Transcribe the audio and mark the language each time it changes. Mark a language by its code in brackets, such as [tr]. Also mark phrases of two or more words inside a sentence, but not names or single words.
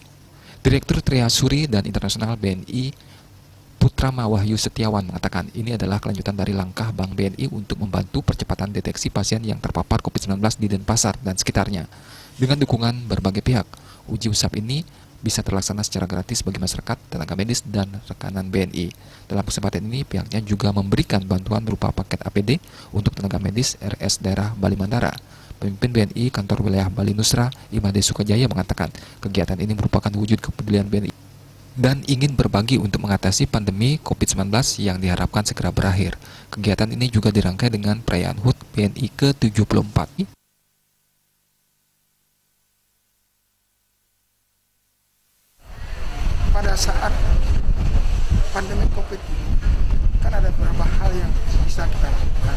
[id] Direktur Treasury dan Internasional BNI Putrama Wahyu Setiawan mengatakan ini adalah kelanjutan dari langkah Bank BNI untuk membantu percepatan deteksi pasien yang terpapar COVID-19 di Denpasar dan sekitarnya. Dengan dukungan berbagai pihak, uji usap ini bisa terlaksana secara gratis bagi masyarakat, tenaga medis, dan rekanan BNI. Dalam kesempatan ini, pihaknya juga memberikan bantuan berupa paket APD untuk tenaga medis RS daerah Bali Mandara. Pemimpin BNI Kantor Wilayah Bali Nusra, Imade Sukajaya mengatakan kegiatan ini merupakan wujud kepedulian BNI dan ingin berbagi untuk mengatasi pandemi COVID-19 yang diharapkan segera berakhir. Kegiatan ini juga dirangkai dengan perayaan HUT BNI ke-74. Pada saat pandemi COVID ini, kan ada beberapa hal yang bisa kita lakukan.